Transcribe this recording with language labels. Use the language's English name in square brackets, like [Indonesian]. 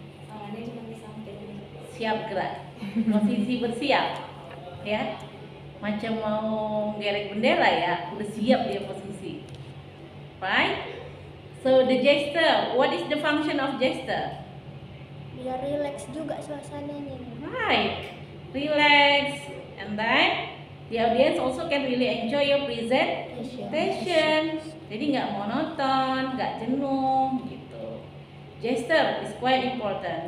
[Indonesian] Tangannya cuma di samping. Siap gerak. Posisi bersiap. Ya. Macam mau gerek bendera ya, udah siap dia posisi. Right? [English] So the gesture, what is the function of gesture? [Indonesian] Biar relax juga suasananya. [English] Right, relax, and then the audience also can really enjoy your presentation. [Indonesian] Jadi nggak monoton, nggak jenuh gitu. [English] Gesture is quite important.